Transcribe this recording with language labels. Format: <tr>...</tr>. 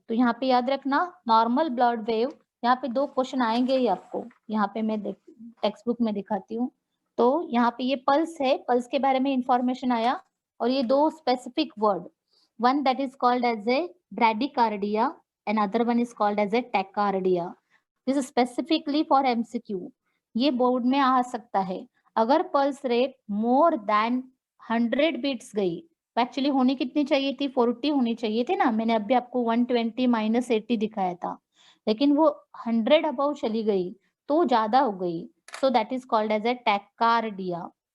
<hi>तो यहाँ पे याद रखना नॉर्मल ब्लड वेव, यहाँ पे दो क्वेश्चन आएंगे ही आपको, यहाँ पे मैं टेक्स्ट बुक में दिखाती हूँ। तो यहाँ पे ये पल्स है, पल्स के बारे में इंफॉर्मेशन आया, और ये दो specific word,</hi> <en>one that is called as a bradycardia, another one is called as a tachycardia. This is specifically for MCQ.</en> <hi>ये बोर्ड में आ सकता है। अगर</hi> <en>pulse rate more than 100 beats</en> <hi>गई, एक्चुअली होनी कितनी चाहिए थी? 40 होनी चाहिए थी ना, मैंने अभी आपको 120 माइनस 80 दिखाया था, लेकिन वो 100 अबव चली गई तो ज्यादा हो गई,</hi> <en>So that is called as a tachycardia.</en>